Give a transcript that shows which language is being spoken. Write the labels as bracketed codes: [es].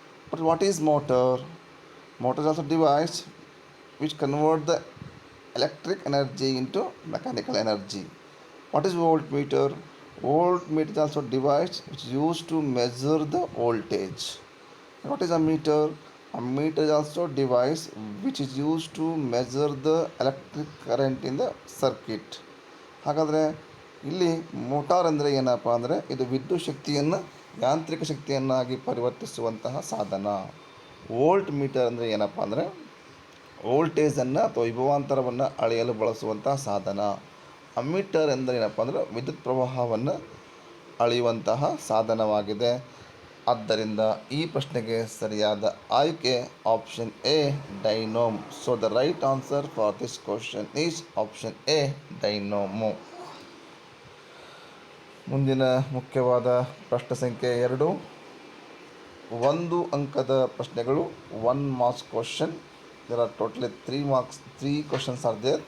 [en] But what is motor? Motor is also a device which convert the electric energy into mechanical energy. What is voltmeter? Voltmeter is also a device which is used to measure the voltage. What is a meter? A meter is also a device which is used to measure the electric current in the circuit. [kn] ಹಾಗಾದರೆ ಇಲ್ಲಿ motor ಅಂದರೆ ಏನಪ್ಪ ಅಂದರೆ ಇದು ವಿದ್ಯುತ್ ಶಕ್ತಿಯನ್ನು ಯಾಂತ್ರಿಕ ಶಕ್ತಿಯನ್ನಾಗಿ ಪರಿವರ್ತಿಸುವಂತಹ ಸಾಧನ. ವೋಲ್ಟ್ ಮೀಟರ್ ಅಂದರೆ ಏನಪ್ಪ ಅಂದರೆ ವೋಲ್ಟೇಜನ್ನು ಅಥವಾ ವಿಭವಾಂತರವನ್ನು ಅಳೆಯಲು ಬಳಸುವಂತಹ ಸಾಧನ. ಅಮ್ಮೀಟರ್ ಎಂದರೆ ಏನಪ್ಪ ಅಂದರೆ ವಿದ್ಯುತ್ ಪ್ರವಾಹವನ್ನು ಅಳೆಯುವಂತಹ ಸಾಧನವಾಗಿದೆ. ಆದ್ದರಿಂದ ಈ ಪ್ರಶ್ನೆಗೆ ಸರಿಯಾದ ಆಯ್ಕೆ option A ಡೈನೋಮ್. [en] So the right answer for this question is option A dynamo. [kn] ಮುಂದಿನ ಮುಖ್ಯವಾದ ಪ್ರಶ್ನೆ ಸಂಖ್ಯೆ 2. 1 ಅಂಕದ ಪ್ರಶ್ನೆಗಳು, [en] 1 marks question. There are totally 3 questions are there.